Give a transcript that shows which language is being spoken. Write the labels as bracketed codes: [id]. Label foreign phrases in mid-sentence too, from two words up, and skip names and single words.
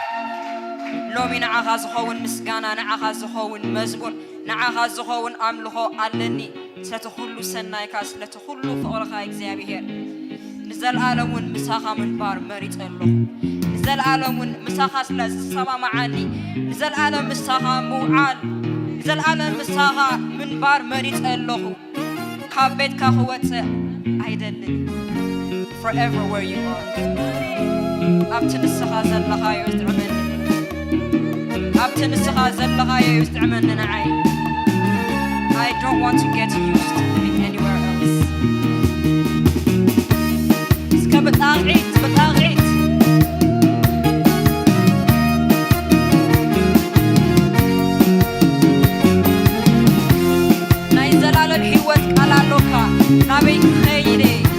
[ti] ሎሚ ንዓኻ ዝኸውን ምስጋና ንዓኻ ዝኸውን መዝሙር ንዓኻ ዝኸውን ኣምልኾ ኣለኒ ስለቲ ኩሉ ሰናይካ ስለቲ ኩሉ ፍቕርኻ እግዚአብሔር ንዘለዓለሙን ምሳኻ ምንባር መሪጽ ኣለኹ ንዘለዓለሙን ምሳኻ ስለዝሰማማዓኒ ንዘለዓለም ምሳኻ ምውዓል ንዘለዓለም ምሳኻ ምንባር መሪጽ ኣለኹ ካብ ቤትካ ክወፅእ አይደለም [en] forever where you are [ti] ኣብቲ ንስኻ ዘለኻዮ ዝጥዕመኒ ኣብቲ ንስኻ ዘለኻዮ ዝጥዕመኒ ንዓይ [en] I don't want to get used to living anywhere else [ti] እስከ በጣቂት ናይ ዘላለም ሕይወት ቃላለካ ናበይ ትኸይደ